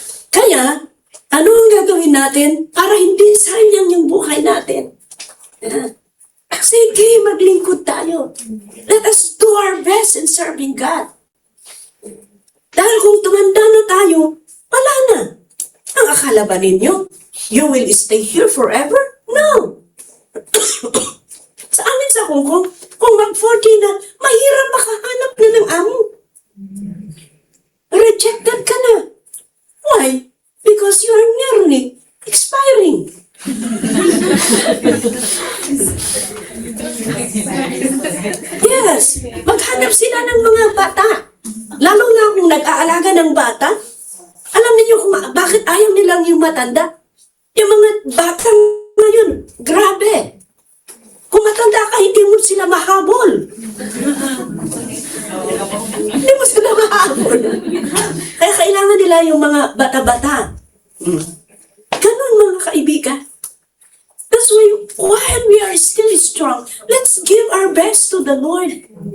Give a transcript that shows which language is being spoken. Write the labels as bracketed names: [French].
[Filipino] Kaya, ano ang gagawin natin para hindi sayang yung buhay natin? Sige, maglingkod tayo. [English] Let us do our best in serving God. [Filipino] Dahil kung tumanda na tayo, wala na. Ang akala ba ninyo, [English] you will stay here forever? [Filipino] No. Sa amin sa Hong Kong, kung mag-40 na, mahirap makahanap na ng amo. Rejected ka na. Why? [English] Because you are nearly expiring. [Filipino] Yes, maghanap sila ng mga bata. Lalo na kung nag-aalaga ng bata. Alam niyo kung bakit ayaw nilang yung matanda? Yung mga bata ngayon, grabe. Kung matanda ka, hindi mo sila mahabol. Hindi mo sila mahabol. Kaya kailangan nila yung mga bata-bata. Ganun mga kaibigan. [English] That's why, while we are still strong, let's give our best to the Lord.